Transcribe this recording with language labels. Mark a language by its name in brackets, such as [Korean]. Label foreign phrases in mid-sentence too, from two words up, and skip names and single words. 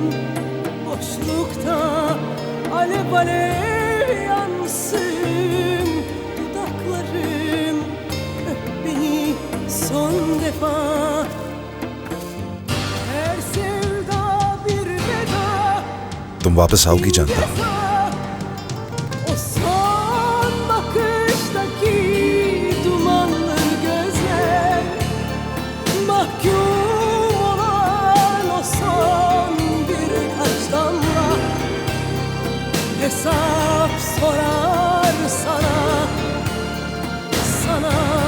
[Turkish] Boşlukta alev alev yansın. Dudaklarım öp beni son defa. Her sevda bir veda. [Hindi] तुम वापस आओगी जानता हूं। [Turkish] O son bakıştaki dumanlı gözler, mahkum olan o son birkaç damla hesap sorar sana, sana.